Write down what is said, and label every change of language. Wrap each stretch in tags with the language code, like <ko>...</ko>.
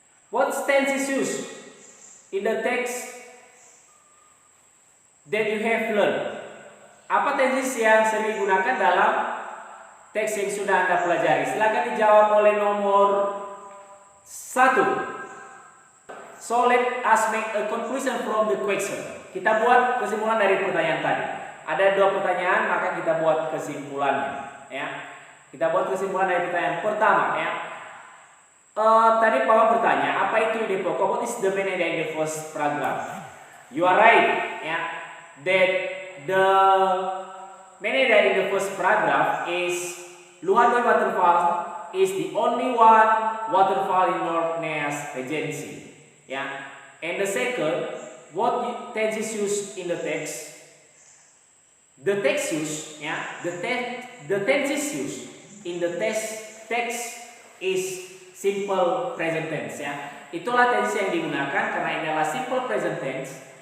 <en>What tense is used in the text that you have learned?</en> <id>Apa tenses yang sering digunakan dalam teks yang sudah Anda pelajari? Silakan dijawab oleh nomor 1.</id> <en>So let us make a conclusion from the question.</en> <id>Kita buat kesimpulan dari pertanyaan tadi. Ada 2 pertanyaan, maka kita buat kesimpulannya. Ya, kita buat kesimpulan dari pertanyaan pertama. Ya, tadi Bapak bertanya, apa itu ide pokok?</id> <en>What is the main idea in the first paragraph? You are right.</en> <id>Ya,</id> <en>that the main idea in the first paragraph is Lohandoi Waterfall is the only one waterfall in North Nias Regency. Yeah. And the second, what tense is used in the text? The text used, yeah, the tense is used in the text is simple present tense.</en> <id>Ya. Itulah tense yang digunakan karena ini adalah simple present tense.</id>